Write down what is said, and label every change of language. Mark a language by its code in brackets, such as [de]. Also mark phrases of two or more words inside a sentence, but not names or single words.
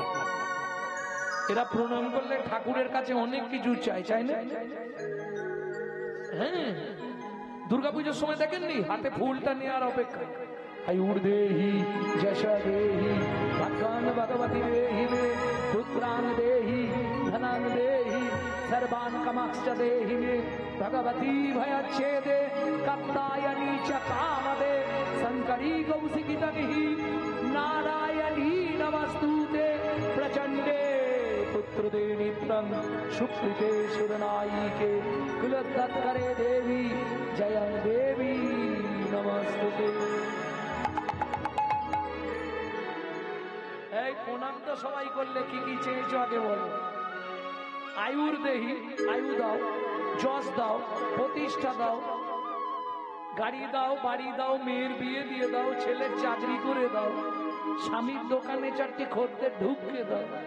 [bn] এরা প্রণাম করলে ঠাকুরের কাছে অনেক কিছু চাই, চাই না? হ্যাঁ, দুর্গাপুজোর সময় দেখেননি হাতে ফুলটা নেওয়ার অপেক্ষা। [sa] আয়ুর দেহি যশা দেহি ভগবান ভগবতী দেহি মে পুত্রান দেহি ধনান দেহি सर्वान् कामांश्च देहि मे भगवती भयच्छेदे कात्यायनी च कामदे शंकरी कौशिकितनिहि नारायणी नमस्तुते प्रचंडे पुत्रदे नित्यं सुकृते सुरनायिके कुलत्तत्करे देवी जयं देवी नमस्तुते। [bn] এই প্রণাম তো সবাই করলে কি কি চেয়েছো আগে বলো? [sa] আয়ুর দেহি, [bn] আয়ু দাও, যশ দাও, প্রতিষ্ঠা দাও, গাড়ি দাও, বাড়ি দাও, মেয়ের বিয়ে দিয়ে দাও, ছেলের চাকরি করে দাও, স্বামীর দোকানে চারটি খদ্দের ঢুকিয়ে দাও।